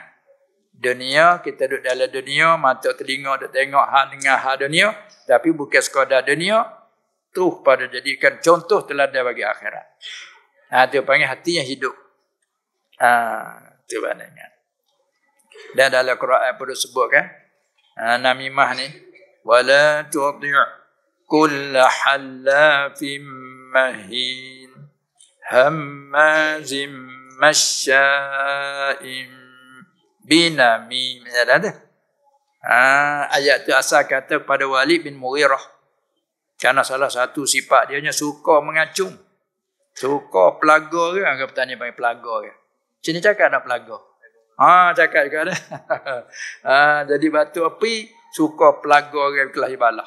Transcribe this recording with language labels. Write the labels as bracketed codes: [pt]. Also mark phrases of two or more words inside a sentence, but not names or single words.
[ms] Dunia, kita duduk dalam dunia, mata telinga duduk tengok hak dengan hak dunia, tapi bukan sekadar dunia, terus pada jadikan contoh teladan bagi akhirat. Itu panggil hati yang hidup. Itu maknanya. Dan dalam Quran pun disebutkan, namimah ni, [ar] ولا تطع كل حلاف مهين هماز مشاء بنميم. [ms] Ada. Ayat tu asal kata kepada Walid bin Mughirah. Kerana salah satu sifat dia suka mengacung. Suka pelaga ke? Orang bertanya panggil pelaga ke? Sini cakap ada pelaga. Cakap juga ada. Jadi batu api suka pelaga ke kelahi balah.